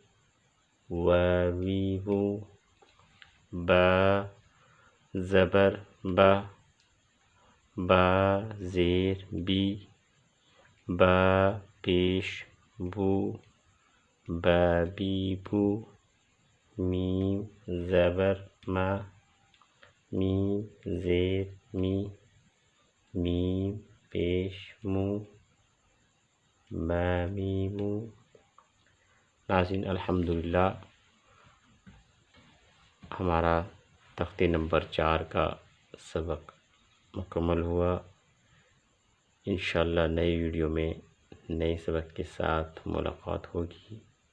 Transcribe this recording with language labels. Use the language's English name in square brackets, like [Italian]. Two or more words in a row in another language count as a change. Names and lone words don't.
[Urdu] واوی وو، با زبر با، با زیر بی، با پیش بو، بابی بو، میم زبر ما، میم زیر می، میم پیش مو، مامی مو۔ ناظرین الحمدللہ ہمارا تختے نمبر 4 کا سبق مکمل ہوا۔ انشاءاللہ نئی ویڈیو میں نئے سبق کے ساتھ ملاقات ہوگی۔